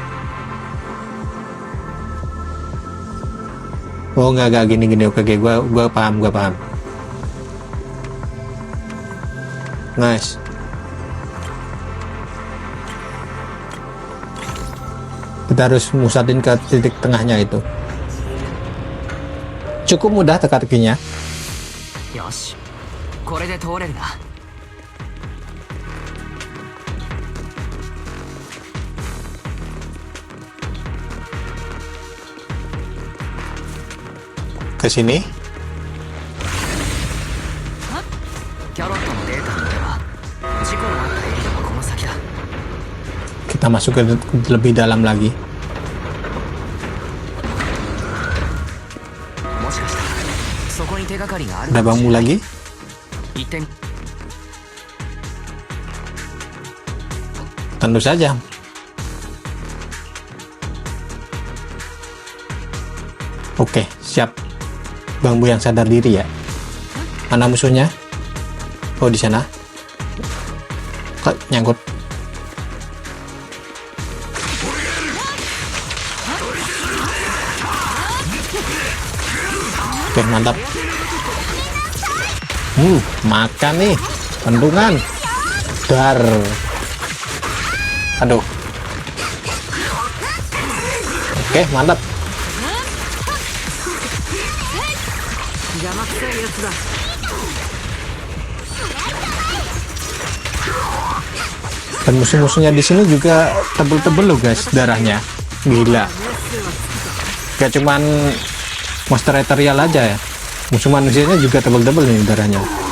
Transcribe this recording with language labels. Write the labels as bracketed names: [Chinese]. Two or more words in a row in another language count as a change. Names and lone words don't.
[Indonesian] Oh enggak gini oke, gua paham. Nice. Kita harus musatin ke titik tengahnya itu. Cukup mudah teka-tekinya. [Japanese] よし、これで通れるな。 [Indonesian] Ke sini. [Japanese] キャロットのデータによれば事故のあったエリアはこの先だ。 [Indonesian] Kita masuk ke lebih dalam lagi. [Japanese] もしかしたらそこに手がかりがある [Indonesian] Ada [Japanese] かもし [Indonesian] bambu [Japanese] れない。 [Indonesian] lagi. [Japanese] 行ってみ。 [Indonesian] Tentu saja. Oke, siap. Bambu yang sadar diri ya. Mana musuhnya? Oh, di sana. Kok nyangkut? Oke, mantap. Makan nih. Pentungan. Dar. Aduh. Oke, mantap. [Japanese] 邪魔くさいやつだ。 [Indonesian] Dan musuh-musuhnya di sini juga tebel-tebel loh guys, darahnya. Gila. Gak cuman monster ethereal aja ya. Musuh manusianya juga tebel-tebel nih darahnya.